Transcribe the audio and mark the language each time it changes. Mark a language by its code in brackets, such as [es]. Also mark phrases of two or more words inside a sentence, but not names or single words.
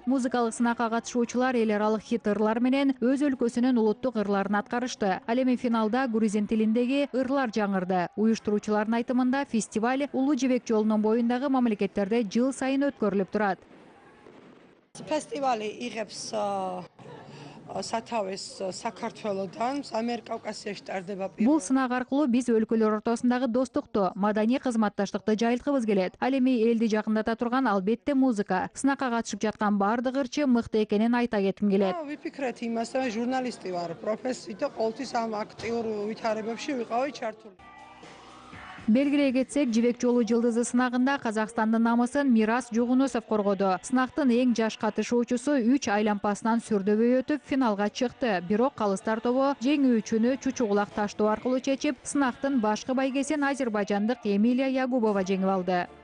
[ky] Музыкалык сынакка катышуучулар эл аралык хит ырлар менен өз өлкөсүнүн улуттук ырларын аткарышты. Ал эми финалда грузин тилиндеги ырлар жаңырды. Уюштуруучулардын айтымында фестиваль Улуу Жибек жолунун боюндагы мамлекеттерде жыл сайын өткөрүлүп турат. [ka] Фестивали игებს სათავეს საქართველოდან Ამიერკავკასიაში ტარდება [ky] Бул сынак аркылуу биз өлкөлөр ортосундагы достукту, маданий кызматташтыкты жайылткыбыз келет. Ал эми элди жакындата турган албетте музыка. Сынакка катышып жаткан бардык ырчы мыкты экенин айта кетким келет. [ka] ვიფიქრეთ იმას, რომ ჟურნალისტი ვარ, პროფესიით და ყოველთვის ამ აქტიურ ვითარებებში ვიყავი ჩართული. [ky] Белгилей кетсек, жибек жолу жылдызы сынагында Казакстандын намысын Мирас Жугунусов коргоду. Сынактын эң жаш катышуучусу 3 айлампасынан сүрдөбөй өтүп финалга чыкты. Бирок калыстар тобу жеңүүчүнү чучугулак таштоо аркылуу чечип, сынактын башкы байгесин азербайжандык Эмилия Ягубова жеңип алды.